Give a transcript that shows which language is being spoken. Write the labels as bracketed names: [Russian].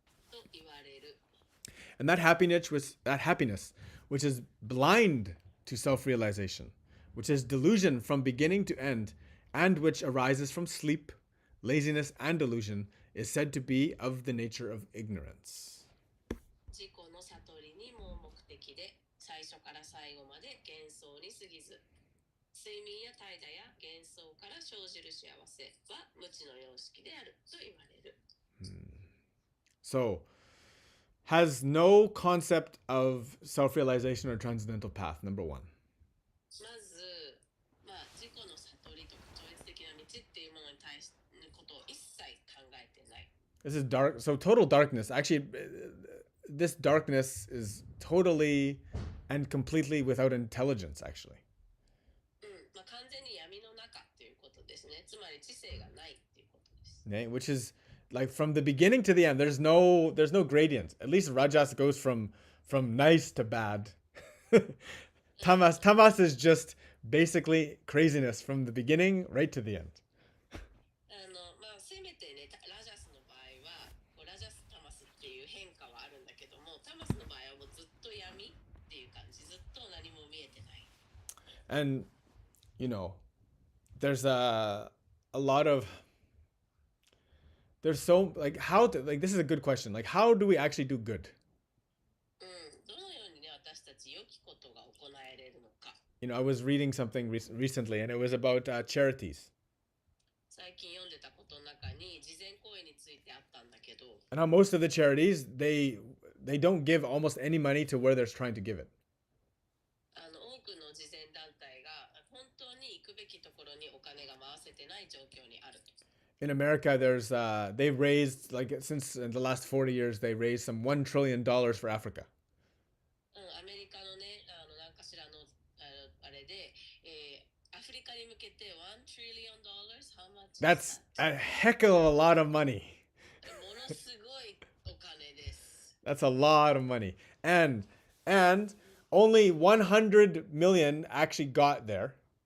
[Japanese] と言われる。 [English] And that happiness which is blind to self-realization, which is delusion from beginning to end, and which arises from sleep, laziness, and delusion, is said to be of the nature of ignorance. [Japanese] 自己の悟りに盲目的で最初から最後まで幻想に過ぎず、睡眠や怠惰や幻想から生じる幸せは無知の様式であると言われる。 [English] So, has no concept of self-realization or transcendental path, number one. [Japanese] まず、自己の悟りとか超越的な道っていうものに対することを一切考えてない。 [English] This is dark. So total darkness. Actually, this darkness is totally and completely without intelligence, actually. [Japanese] 完全に闇の中っていうことですね。つまり知性がないっていうことです。 [English] Okay? Which is like from the beginning to the end. There's no gradient. At least Rajas goes from nice to bad. Tamas is just basically craziness from the beginning right to the end. [Japanese] せめてね、ラジャスの場合はこうラジャスタマスっていう変化はあるんだけども、タマスの場合はもうずっと闇っていう感じ、ずっと何も見えてない。 [English] And you know, there's a lot of there's so like how to like this is a good question. Like how do we actually do good? [Japanese] どのようにね、私たち良きことが行えれるのか。 [English] You know, I was reading something recently, and it was about charities [Japanese] 最近読んでたことの中に慈善行為についてあったんだけど、 [English] and how most of the charities they don't give almost any money to where they're trying to give it. [Japanese] 多くの慈善団体が本当に行くべきところにお金が回せてない状況にあると。 [English] In America, there's they've raised like since in the last 40 years they raised some $1 trillion for Africa. [Japanese] アメリカのね、なんかしらのあれで、アフリカに向けて$1 [English] trillion how much? That's a heck of a lot of money. [Japanese] ものすごいお金です。 [English] That's a lot of money. And only 100 million actually got there.